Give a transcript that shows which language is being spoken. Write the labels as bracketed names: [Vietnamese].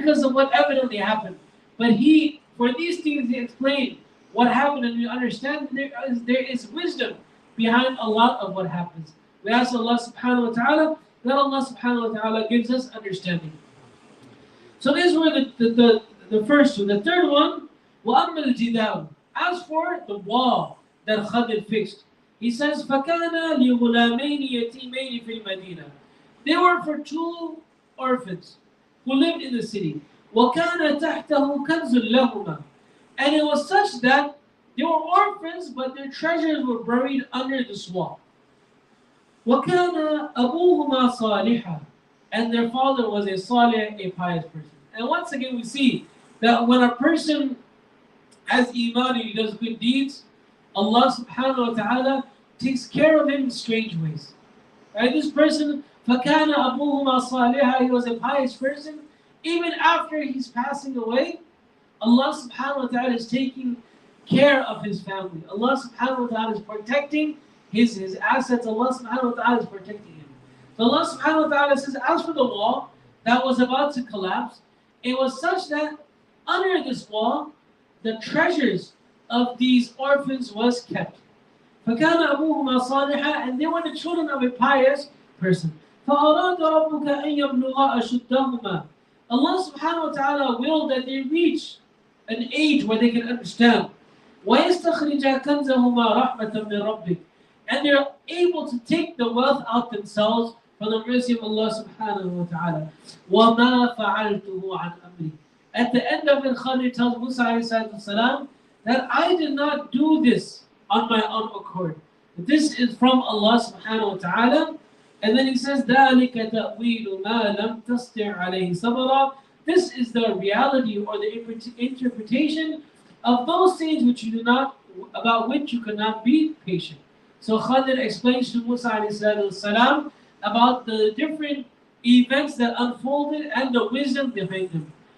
[English] Because of what evidently happened. But for these things, he explained what happened, and we understand there is wisdom behind a lot of what happens. We ask Allah subhanahu wa ta'ala that Allah subhanahu wa ta'ala gives us understanding. So these were the first two. The third one, [Arabic] وَأَمَّا الْجِدَارُ. [English] As for the wall that Khadir fixed, He says, [Arabic] فَكَانَ لِغُلَامَيْنِ يَتِيمَيْنِ فِي الْمَدِينَةِ. [English] They were for two orphans who lived in the city. [Arabic] وَكَانَ تَحْتَهُ كَنْزٌ لَهُمَا. [English] And it was such that they were orphans, but their treasures were buried under this wall. [Arabic] وَكَانَ أَبُوهُمَا صَالِحًا. [English] And their father was a salih, a pious person. And once again we see that when a person has iman and he does good deeds, Allah subhanahu wa ta'ala takes care of him in strange ways. Right? This person, [Arabic] فَكَانَ أَبُوهُمَا صَالِحًا, [English] he was a pious person. Even after he's passing away, Allah subhanahu wa ta'ala is taking care of his family. Allah subhanahu wa ta'ala is protecting his assets. Allah subhanahu wa ta'ala is protecting him. So Allah subhanahu wa ta'ala says, as for the wall that was about to collapse, it was such that under this wall, the treasures of these orphans was kept. [Arabic] فَكَانَ أَبُوهُمَا صَالِحًا. [English] And they were the children of a pious person. [Arabic] فَأَرَادَ رَبُّكَ أَن يَبْلُغَا أَشُدَّهُمَا. [English] Allah subhanahu wa ta'ala willed that they reach an age where they can understand. [Arabic] وَيَسْتَخْرِجَا كَنْزَهُمَا رَحْمَةً مِّن رَبِّكَ. [English] And they're able to take the wealth out themselves from the mercy of Allah subhanahu wa ta'ala. [Arabic] وَمَا فَعَلْتُهُ عَنْ أَمْرِي. [English] At the end of it, Khadir tells Musa alayhi salam that I did not do this on my own accord. This is from Allah subhanahu wa ta'ala. And then he says, [Arabic] ذَلِكَ تَأْوِيلُ مَا لَمْ تَسْتِعْ عَلَيْهِ صَبْرًا. [English] This is the reality or the interpretation of those things which you do not, about which you cannot be patient. So Khadir explains to Musa alayhi salam about the different events that unfolded and the wisdom behind them.